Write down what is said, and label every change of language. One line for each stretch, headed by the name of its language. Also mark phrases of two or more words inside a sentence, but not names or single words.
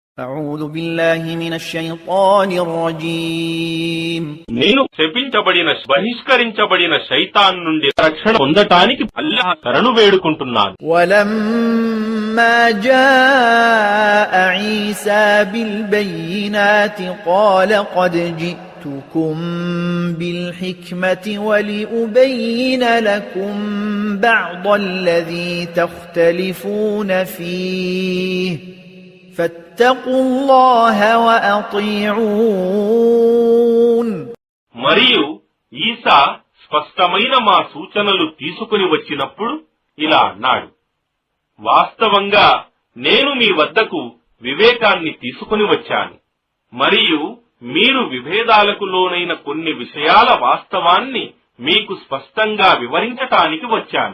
Arabic: أعوذ بالله من الشيطان الرجيم
Telugu: నేను శపించబడిన బహిష్కరించబడిన శైతాన్ నుండి రక్షణ పొందటానికి అల్లాహ్ శరణు వేడుకుంటున్నాను.
Arabic: ولما جاء عيسى بالبينات قال قد جئتكم بالحكمة ولأبين لكم بعض الذي تختلفون فيه فاتقوا الله وأطيعون.
Telugu: మరియు ఈసా స్పష్టమైన మా సూచనలు తీసుకుని వచ్చినప్పుడు ఇలా అన్నాడు, వాస్తవంగా నేను మీ వద్దకు వివేకాన్ని తీసుకుని వచ్చాను మరియు మీరు విభేదాలకు లోనైన కొన్ని విషయాల వాస్తవాన్ని మీకు స్పష్టంగా వివరించటానికి వచ్చాను.